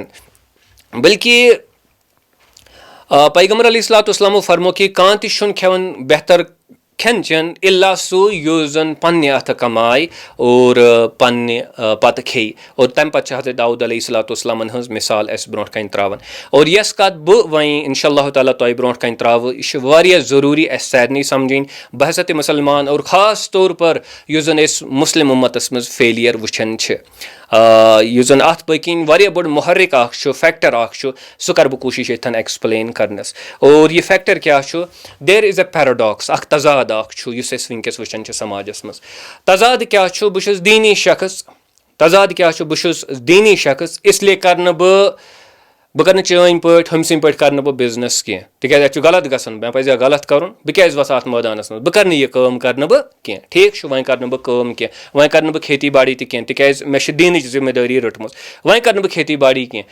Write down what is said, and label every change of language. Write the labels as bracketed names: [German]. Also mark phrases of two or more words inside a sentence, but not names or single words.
[Kashmiri] بلکہِ پیغمبر [Arabic] علیہ الصلوۃ والسلامو [Kashmiri] فرمو کہِ کانٛہہ تہِ چھُنہٕ کھٮ۪وان بہتر کھٮ۪ن چٮ۪ن اِلا سُہ یُس زَن پننہِ اَتھٕ کمایہِ اور پننہِ پتہٕ کھیٚیہِ. اور تَمہِ پتہٕ چھِ حضرت داوٗد [Arabic] علیہ الصلوۃ والسلامن [Kashmiri] ہٕنٛز مِثال اَسہِ برونٛٹھ کَنۍ ترٛاوان. اور یۄس کَتھ بہٕ وۄنۍ [Arabic] اِنشاء اللہ تعالیٰ [Kashmiri] تۄہہِ برونٛٹھ کَنۍ ترٛاوٕ یہِ چھِ واریاہ ضروٗری اَسہِ سارنٕے سمجھٕنۍ بحثت مُسلمان, اور خاص طور پر یُس زَن أسۍ مُسلِم اُمتس منٛز فیلیر وٕچھان چھِ. یُس زَن اَتھ پٔتۍ کِنۍ واریاہ بوٚڑ محرِک اکھ چھُ, فیکٹر اکھ چھُ, سُہ کَرٕ بہٕ کوٗشِش ییٚتھٮ۪ن ایٚکٕسپلین کرنَس. اور یہِ فیکٹر کیاہ چھُ؟ [English] there is a paradox, [Kashmiri] اکھ تضاد اکھ چھُ یُس أسۍ وٕنکیٚس وٕچھان چھِ سماجس منٛز. تضاد کیاہ چھُ؟ بہٕ چھُس دیٖنی شخص. تضاد کیاہ چھُ؟ بہٕ چھُس دیٖنی شخص, [Urdu] اس لیے [Kashmiri] کرٕ نہٕ بہٕ کرٕ نہٕ چٲنۍ پٲٹھۍ ہُمۍ سٕنٛدۍ پٲٹھۍ کرٕ نہٕ بہٕ بِزنس کینٛہہ, تِکیازِ اَتہِ چھُ غلط گژھان, مےٚ پزِ غلط کرُن, بہٕ کیازِ وَسہٕ اَتھ مٲدانَس منٛز, بہٕ کرٕ نہٕ یہِ کٲم کرٕ نہٕ بہٕ کینٛہہ. ٹھیٖک چھُ, وۄنۍ کرٕ نہٕ بہٕ کٲم کینٛہہ, وۄنۍ کرٕ نہٕ بہٕ کھیتی باڑی تہِ کینٛہہ, تِکیازِ مےٚ چھِ دیٖنٕچ ذِمہٕ دٲری رٔٹمٕژ, وۄنۍ کرٕ نہٕ بہٕ کھیتی باڑی کینٛہہ.